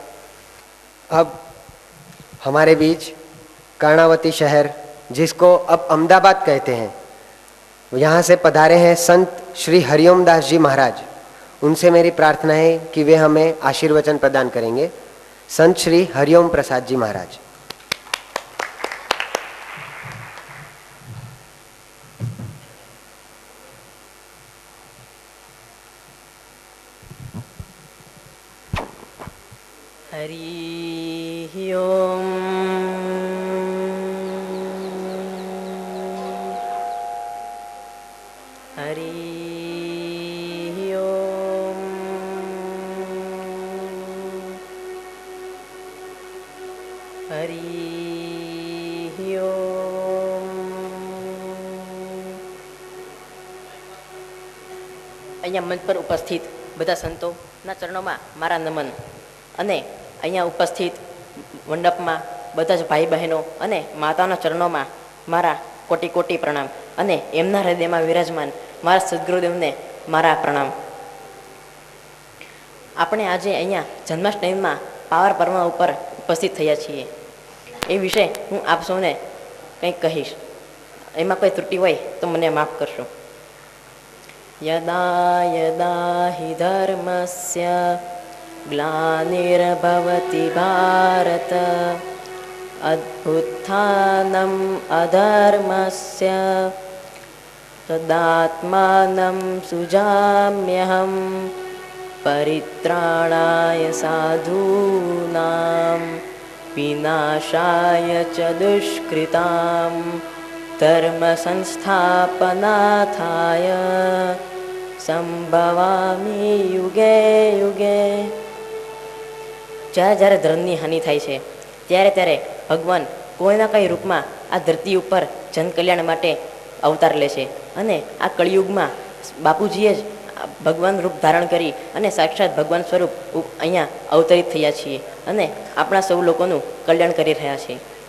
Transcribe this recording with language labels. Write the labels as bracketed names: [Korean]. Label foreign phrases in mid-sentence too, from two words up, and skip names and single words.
[Hindi] अब हमारे बीच कर्णावती शहर, जिसको अब अहमदाबाद कहते हैं, यहाँ से पधारे हैं संत श्री हरिओम दास जी महाराज। उनसे मेरी प्रार्थना है कि वे हमें आशीर्वचन प्रदान करेंगे। संत श्री हरिओम प्रसाद जी महाराज। हरि ओम। हरि ओम। हरि ओम। [Gujarati] અહીંયા મંચ પર ઉપસ્થિત બધા સંતોના ચરણોમાં મારા નમન અને અહીંયા ઉપસ્થિત મંડપમાં બધા જ ભાઈ બહેનો અને માતાના ચરણોમાં મારા કોટી કોટી પ્રણામ અને એમના હૃદયમાં વિરાજમાન મારા સદગુરુદેવને મારા પ્રણામ. આપણે આજે અહીંયા જન્માષ્ટમીમાં પાવર પર્વ ઉપર ઉપસ્થિત થયા છીએ. એ વિશે હું આપ સૌને કંઈક કહીશ. એમાં કોઈ ત્રુટિ હોય તો મને માફ કરશો. [Sanskrit] यदा यदा हि धर्मस्य ग्लानिर्भवति भारत अभ्युत्थानम् अधर्मस्य तदात्मानं सुजाम्यहं परित्राणाय साधूनां विनाशाय च दुष्कृतां धर्म संस्थापनार्थाय संभवामि युगे युगे. [Gujarati] જ્યારે જ્યારે ધર્મની હાનિ થાય છે ત્યારે ત્યારે ભગવાન કોઈના કંઈ રૂપમાં આ ધરતી ઉપર જનકલ્યાણ માટે અવતાર લે છે. અને આ કળિયુગમાં બાપુજીએ જ ભગવાન રૂપ ધારણ કરી અને સાક્ષાત ભગવાન સ્વરૂપ અહીંયા અવતરિત થયા છીએ અને આપણા સૌ લોકોનું કલ્યાણ કરી રહ્યા છે.